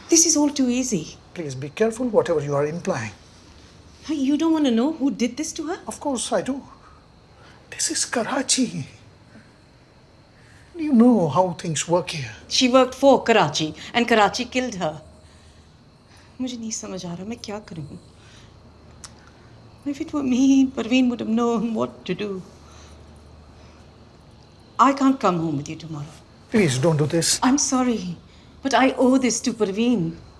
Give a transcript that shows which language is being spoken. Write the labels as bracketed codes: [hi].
[en] This is all too easy. Please be careful whatever you are implying. You don't want to know who did this to her? Of course I do. This is Karachi. You know how things work here. She worked for Karachi and Karachi killed her. [hi] मुझे नहीं समझ आ रहा मैं क्या करूं? [en] If it were me, Perween would have known what to do. I can't come home with you tomorrow. Please don't do this. I'm sorry, but I owe this to Perween.